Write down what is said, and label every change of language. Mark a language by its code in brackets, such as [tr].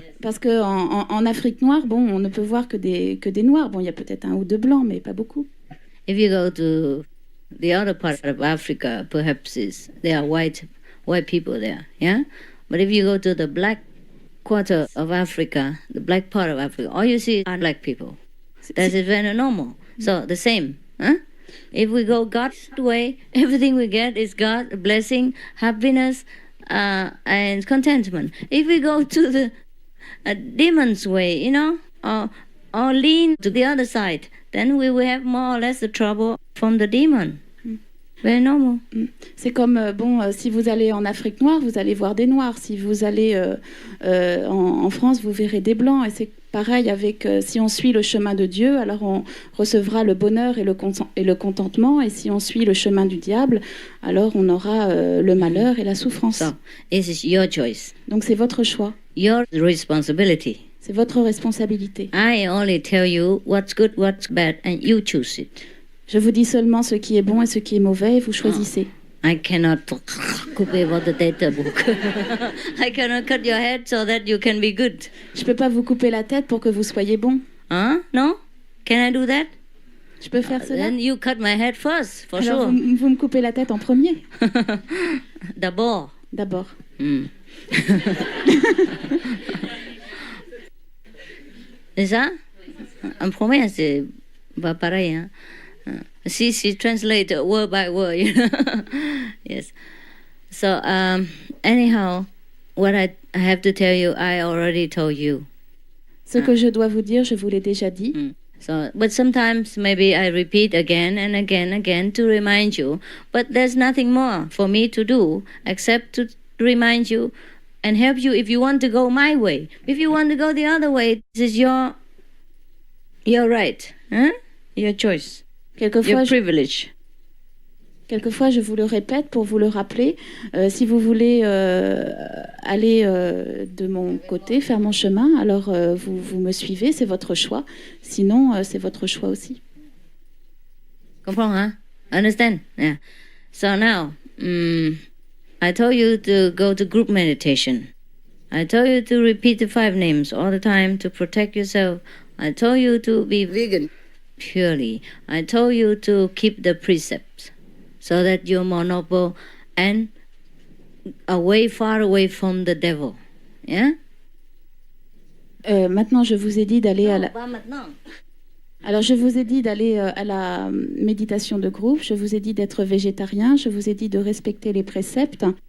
[fr] Parce que en Afrique noire, on ne peut voir que des noirs. Il y a peut-être 1 ou 2 blancs, mais pas beaucoup. [en] If you go to the other part of Africa, perhaps there are white people there, But if you go to the black quarter of Africa, the black part of Africa, all you see are black people. That is very normal. So the same, If we go God's way, everything we get is God, blessing, happiness, and contentment. If we go to the demon's way, or lean to the other side, then we will have more or less the trouble from the demon. Very normal. [fr] C'est comme, si vous allez en Afrique noire, vous allez voir des noirs. Si vous allez en France, vous verrez des blancs. Et c'est pareil avec, si on suit le chemin de Dieu, alors on recevra le bonheur et le contentement. Et si on suit le chemin du diable, alors on aura le malheur et la souffrance. [en] So, it is your choice. [fr] Donc c'est votre choix. [en] Your responsibility. [fr] C'est votre responsabilité. [en] I only tell you what's good, what's bad, and you choose it. [fr] Je vous dis seulement ce qui est bon et ce qui est mauvais, et vous choisissez. [en] I cannot [fr] couper votre tête, [en] I cannot cut your head so that you can be good. [fr] Je peux pas vous couper la tête pour que vous soyez bon. [en] No? Can I do that? [fr] Je peux faire cela? [en] Then you cut my head first, for [fr] alors [en] sure. [fr] Vous me coupez la tête en premier. D'abord. C'est ça? En premier, c'est pas pareil, hein? [en] She translate word by word, Yes. So anyhow, what I have to tell you, I already told you. [fr] Ce que je dois vous dire, je vous l'ai déjà dit. [en] So, but sometimes maybe I repeat again and again to remind you. But there's nothing more for me to do except to remind you and help you if you want to go my way. If you want to go the other way, this is your right, Your choice. Your privilege. [fr] Quelquefois, je vous le répète pour vous le rappeler. Si vous voulez aller de mon côté, faire mon chemin, alors vous me suivez, c'est votre choix. Sinon, c'est votre choix aussi. Comprends, hein? [en] Understand? Yeah. So now, I told you to go to group meditation. I told you to repeat the 5 names all the time to protect yourself. I told you to be vegan purely. I told you to keep the precepts so that you're more noble and far away from the devil. Yeah? [fr] Maintenant, je vous ai dit d'aller à la... Pas maintenant. Alors, je vous ai dit d'aller à la méditation de groupe, je vous ai dit d'être végétarien, je vous ai dit de respecter les préceptes.